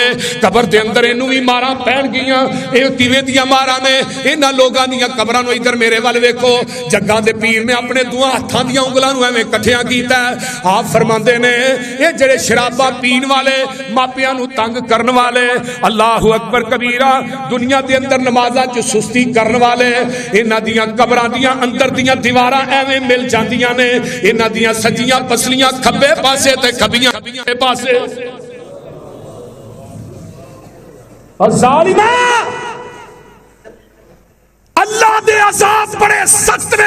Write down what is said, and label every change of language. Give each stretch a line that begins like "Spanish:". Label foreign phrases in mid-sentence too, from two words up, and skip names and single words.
Punjabi: ਕਬਰ ਦੇ ਅੰਦਰ ਇਨੂ ਭੀ ਮਾਰਾਂ ਪੈਣਗੀਆਂ। ਇਹ ਕਿਵੇਂ ਦੀਆਂ ਮਾਰਾਂ ਨੇ? ਇਨ੍ਹਾਂ ਲੋਗਾਂ ਦੀਆਂ ਕਬਰਾਂ ਨੂ ਇਧਰ ਮੇਰੇ ਵਾਲ ਵੇਖੋ, ਜੱਗਾਂ ਦੇ ਪੀਰ ਨੇ ਅਪਨੇ ਦੋਵਾਂ ਹੱਥਾਂ ਦੀਆਂ ਉਂਗਲਾਂ ਨੂ ਏਵੇਂ ਇਕੱਠੀਆਂ ਕੀਤਾ। ਆਪ ਫ਼ਰਮਾਂਦੇ ਨੇ ਯੇ ਜੇੜੇ ਸ਼ਰਾਬਾਂ ਪੀਣ ਵਾਲੇ, ਮਾਪਿਆਂ ਨੂ ਤੰਗ ਕਰਨ ਵਾਲੇ,
Arabic: الله أكبر كبيرا,
Punjabi: ਦੁਨੀਆ ਦੇ ਅੰਦਰ ਨਮਾਜ਼ਾਂ ਚ ਸੁਸਤੀ ਕਰਨ ਵਾਲੇ, ਇਨ੍ਹਾਂ ਦੀਆਂ ਕਬਰਾਂ ਦੀਆਂ ਅੰਦਰ ਦੀਆਂ ਦੀਵਾਰਾਂ ਏਵੇਂ ਮਿਲ ਜਾਂਦੀਆਂ ਨੇ, ਇਨ੍ਹਾਂ ਦੀਆਂ ਸੱਜੀਆਂ ਪਸਲੀਆਂ ਖੱਬੇ ਪਾਸੇ ਤੇ ਖੱਬੀਆਂ ਪਾਸੇ। ਜ਼ਾਲਿਮਾ, ਅੱਲਾਹ ਦੇ ਅਜ਼ਾਬ ਬੜੇ ਸਖ਼ਤ ਨੇ।